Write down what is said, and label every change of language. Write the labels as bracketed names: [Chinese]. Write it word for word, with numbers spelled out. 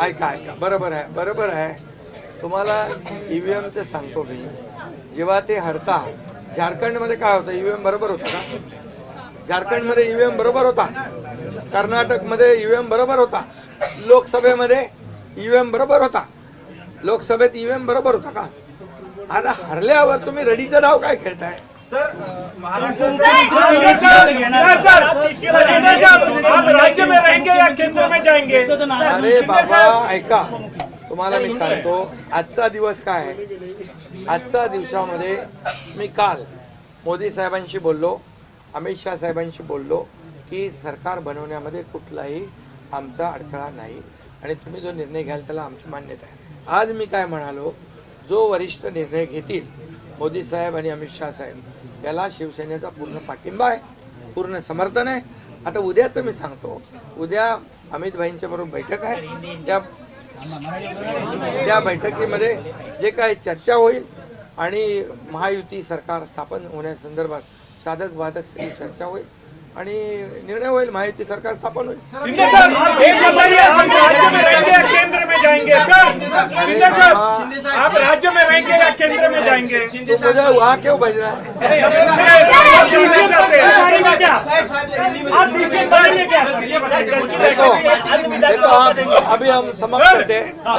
[Marathi] ऐका ऐका, बरोबर आहे बरोबर आहे. तुम्हाला ईव्हीएमचं सांगतो मी, जेव्हा ते हरताळ झारखंडमध्ये काय होतं, ईव्हीएम बरोबर होता का? झारखंडमध्ये ईव्हीएम बरोबर होता, कर्नाटकमध्ये ईव्हीएम बरोबर होता, लोकसभेमध्ये ईव्हीएम बरोबर होता, लोकसभेत ईव्हीएम बरोबर होता का? आता हरल्यावर तुम्ही रडीचा डाव काय खेळताय? [Hindi] आप राज्य में रहेंगे या केंद्र में जाएंगे? [Marathi] अरे बाबा ऐका, तुम्हाला मी सांगतो आजचा दिवस काय आहे. आजच्या दिवसामध्ये मी काल मोदी साहेबांशी बोललो, अमित शाह साहेबांशी बोललो की सरकार बनवण्यामध्ये कुठलाही आमचा अडथळा नाही आणि तुम्ही जो निर्णय घ्याल त्याला आमची मान्यता आहे. आज मी काय म्हणालो, जो वरिष्ठ निर्णय घेतील मोदी साहेब आणि अमित शाह साहेब याला शिवसेनेचा पूर्ण पाठिंबा आहे, पूर्ण समर्थन आहे. आता उद्याचं मी सांगतो, उद्या अमित भाईंच्या बरोबर बैठक आहे. त्या त्या बैठकीमध्ये जे काही चर्चा होईल आणि महायुती सरकार स्थापन होण्यासंदर्भात साधक बाधक सगळी चर्चा होईल आणि निर्णय होईल, महायुती सरकार स्थापन होईल. [Hindi] शिंदे साहब एक बताइए, आप राज्य में रहेंगे या केंद्र में जाएंगे? सर शिंदे साहब आप राज्य में रहेंगे या केंद्र में जाएंगे? तो मुझे वहाँ क्यों भेजना है? आप दूसरे चाहते हैं क्या? आप दूसरे चाहते क्या? देखो देखो आप अभी हम समाप्त करते हैं.